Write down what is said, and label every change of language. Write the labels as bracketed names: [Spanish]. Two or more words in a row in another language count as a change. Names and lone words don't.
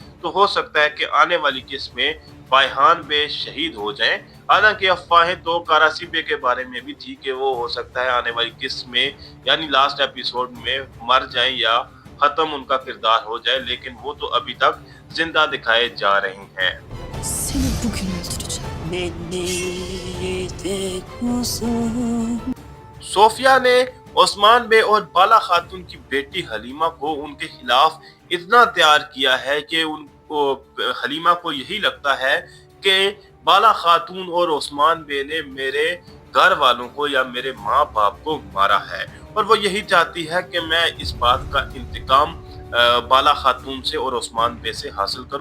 [Urdu] تو ہو سکتا ہے کہ آنے والی قسط میں بایہان بے شہید ہو جائیں حالانکہ افواہیں تو کراچی بے کے بارے میں بھی تھی کہ وہ ہو سکتا ہے آنے والی قسط میں یعنی [English] last episode [Urdu] میں مر جائیں یا ختم ان کا کردار ہو جائے، لیکن وہ تو ابھی تک زندہ دکھائے جا رہے ہیں. [Turkish] Seni bugün öldüreceğim. Beni de kuzum. [Urdu] سوفیا نے عثمان بے اور بالا خاتون کی بیٹی حلیمہ کو ان کے خلاف اتنا تیار کیا ہے کہ ان کو حلیمہ کو یہی لگتا ہے کہ بالا خاتون اور عثمان بے نے میرے گھر والوں کو یا میرے ماں باپ کو مارا ہے، اور وہ یہی چاہتی ہے کہ میں اس بات کا انتقام بالا خاتون سے اور عثمان بے سے حاصل کروں.